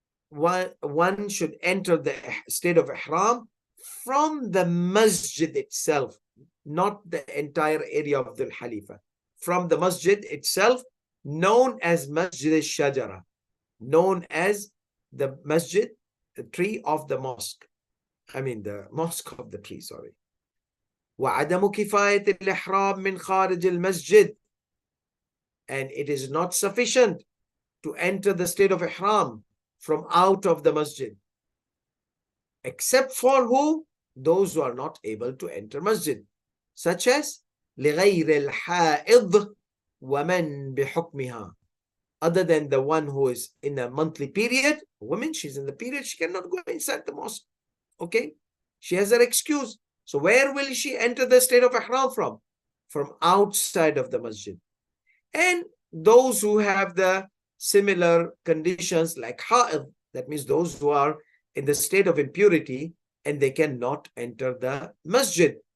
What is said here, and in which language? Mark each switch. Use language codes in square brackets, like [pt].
[en] one should enter the state of ihram from the masjid itself, not the entire area of Dhul Halifa. From the masjid itself, known as Masjid al-Shajara, known as the masjid, the tree of the mosque. I mean the mosque of the tree, sorry. [ar] وعدم كفاية الإحرام من خارج المسجد. [en] And it is not sufficient to enter the state of ihram from out of the masjid. Except for who? Those who are not able to enter masjid. Such as [ar] لغير الحائض ومن بحكمها. [en] Other than the one who is in a monthly period, a woman, she's in the period, she cannot go inside the mosque. Okay? She has her excuse. So where will she enter the state of ihram from? From outside of the masjid. And those who have the similar conditions like ha'id, that means those who are in the state of impurity and they cannot enter the masjid.